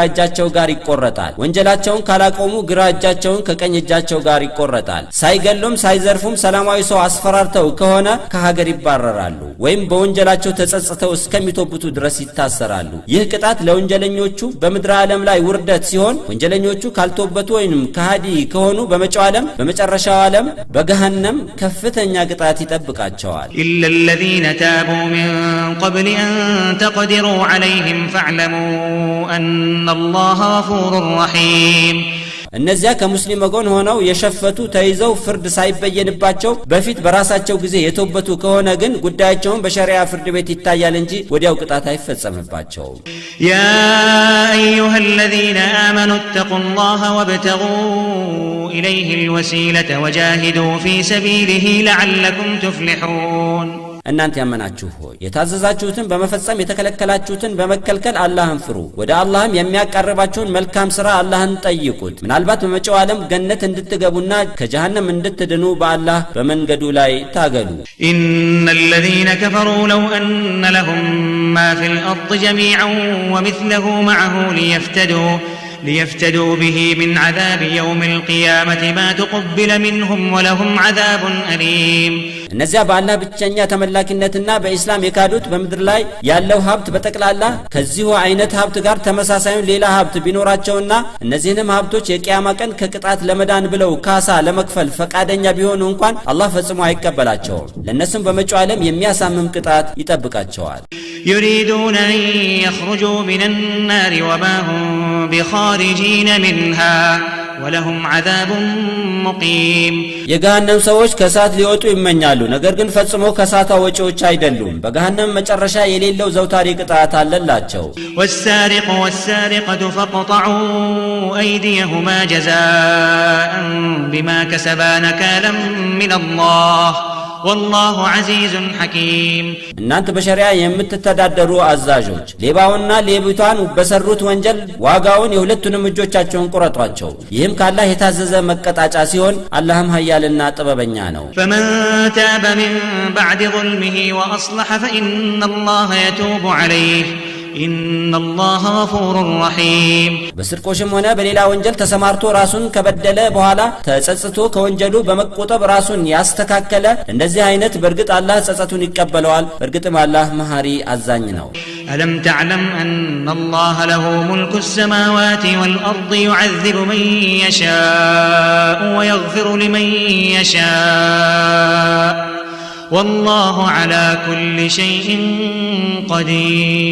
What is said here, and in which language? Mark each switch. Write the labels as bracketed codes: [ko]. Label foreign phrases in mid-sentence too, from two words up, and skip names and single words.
[am] እጃቸው ጋር ይቆረጣል። ወንጀላቸውን ካላቆሙ ግራ እጃቸውን ከቀኝ እጃቸው ጋር ይቆረጣል። ሳይገሉም ሳይዘርፉም ሰላማዊ ሰው አስፈራርተው ከሆነ ከሀገር ይባረራሉ። ወይም በወንጀላቸው ተጸጽተው እስከሚተውበቱ ድረስ ይታሰራሉ። ይህ ቅጣት ለወንጀለኞቹ በምድር ዓለም ላይ ውርደት ሲሆን ወንጀለኞቹ ካልተውበቱ ወይም ከሃዲ ከሆኑ በመጪው ዓለም በመጨረሻው ዓለም በገሃነም ከፍተኛ ቅጣት ይጠብቃቸዋል። [ar] ኢላ الذين تابوا من قبل أن تقدروا عليهم فاعلموا أن الله غفور رحيم [am] እነዚያ ከሙስሊም ወገን ሆነው የሸፈቱ ተይዘው ፍርድ ሳይበየንባቸው በፊት በራሳቸው ጊዜ የተውበቱ ከሆነ ግን ጉዳያቸውን በሸሪዓ ፍርድ ቤት ይታያል እንጂ ወዲያው ቅጣት አይፈጸምባቸውም። [ar] يا أيها الذين آمنوا اتقوا الله وابتغوا إليه الوسيلة وجاهدوا في سبيله لعلكم تفلحون [am] እናንተ ያመናችሁ ሆይ የታዘዛችሁትን በመፈጸም የተከለከላችሁትን በመከልከል አላህን ፍሩ። ወደ አላህም የሚያቀርባችሁን መልካም ሥራ አላህን ጠይቁት። ምናልባት በመጪው ዓለም ገነት እንድትገቡና ከጀሃነም እንድትድኑ በአላህ በመንገዱ ላይ ታገሉ። [ar] إن الذين كفروا لو أن لهم ما في الأرض جميعا ومثله معه ليفتدوا به من عذاب يوم القيامة ما تقبل منهم ولهم عذاب أليم [am] እነዚያ በአላህ ብቸኛ ተመላኪነትና በእስላም የካዱት በምድር ላይ ያለው ሀብት በጠቅላላ ከዚሁ አይነት ሀብት ጋር ተመሳሳዩን ሌላ ሀብት ቢኖራቸውና እነዚህንም ሀብቶች የቂያማ ቀን ከቅጣት ለመዳን ብለው ካሳ ለመክፈል ፈቃደኛ ቢሆኑ እንኳን አላህ ፈጽሞ አይቀበላቸውም። ለነሱም በመጪው ዓለም የሚያሳምም ቅጣት ይጠብቃቸዋል። [ar] يريدون أن يخرجوا من النار وما هم بخارجين منها ولهم عذاب مقيم [am] የገሃነም ሰዎች ከሳት ሊወጡ ይመኛሉ፣ ነገር ግን ፈጽሞ ከሳታ ወጪዎች አይደሉም። በገሃነም መጨረሻ የሌለው ዘውታሪ ቅጣት አለላቸው። [ar] والسارق والسارقة فاقطعوا أيديهما جزاء بما كسبا نكالا من الله والله عزيز حكيم [am] እናንተ በሸሪዓ የምትተዳደሩ አዛዦች ሌባውና ሌቢቷን በሰሩት ወንጀል ዋጋውን የሁለቱንም እጆቻቸውን ቁረጧቸው። ይህም ካላህ የታዘዘ መቀጣጫ ሲሆን አላህም ኃያልና ጥበበኛ ነው። [ar] فمن تاب من بعد ظلمه وأصلح فإن الله يتوب عليه إن الله غفور رحيم [am] በስርቆሽም ሆነ በሌላ ወንጀል ተሰማርቶ ራሱን ከበደለ በኋላ ተጸጽቶ ከወንጀሉ በመቆጠብ ራሱን ያስተካከለ እንደዚህ አይነት በርግጥ አላህ ጸጸቱን ይቀበለዋል። በርግጥም አላህ መሐሪ አዛኝ ነው። [ar] ألم تعلم أن الله له ملك السماوات والأرض يعذب من يشاء ويغفر لمن يشاء والله على كل شيء قدير